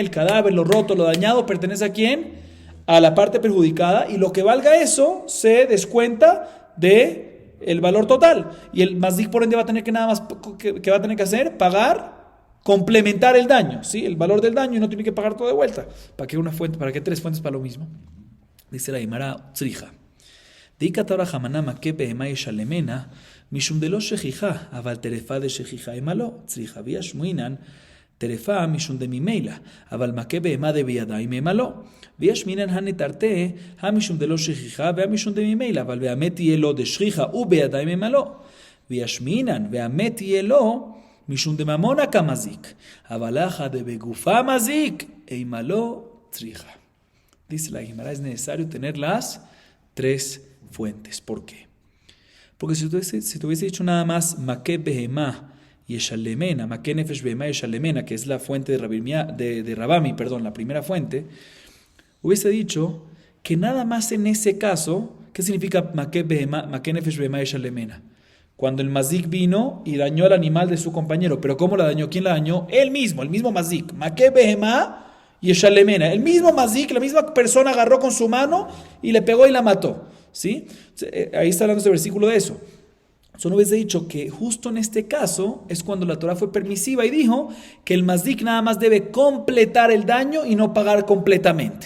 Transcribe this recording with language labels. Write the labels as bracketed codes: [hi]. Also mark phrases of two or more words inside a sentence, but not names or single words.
[es] El cadáver, lo roto, lo dañado, pertenece a ¿quién? A la parte perjudicada, y lo que valga eso se descuenta de el valor total, y el mazik por ende va a tener que nada más que va a tener que hacer, pagar, complementar el daño, ¿sí? El valor del daño, y no tiene que pagar todo de vuelta. ¿Para qué una fuente? ¿Para qué tres fuentes para lo mismo? Dice la Gemara [arc] צריכא דאי כתב רחמנא מכה בהמה ישלמנה משום דלא שכיחא אבל טרפה דשכיחא אימא לא צריכא ואשמעינן טרפה משום דממילא אבל מכה בהמה דבידים אימא לא וישמינן הנתרתה, המשום דלא שכיחה והמשום דמימילא, אבל והמת יהיה לו דשכיחה ובידיים ממלוא. וישמינן והמת יהיה לו משום דממונה כמזיק, אבל אחא דבגופה מזיק, אימלא צריכה. [es] Dice la Gemara, es necesario tener las tres fuentes. ¿Por qué? Porque si te hubiese dicho nada más, [arc] מכה בהמה ישלמנה, מכה נפש בהמה ישלמנה, [es] que es la fuente de Rabami, perdón, la primera fuente, hubiese dicho que nada más en ese caso, ¿qué significa [arc] מכה נפש בהמה ישלמנה? [es] Cuando el mazik vino y dañó al animal de su compañero. ¿Pero cómo la dañó? ¿Quién la dañó? Él mismo, el mismo mazik. [arc] מכה בהמה ישלמנה. [es] El mismo mazik, la misma persona agarró con su mano y le pegó y la mató. ¿Sí? Ahí está hablando ese versículo de eso. Yo no hubiese dicho que justo en este caso es cuando la Torah fue permisiva y dijo que el mazdik nada más debe completar el daño y no pagar completamente.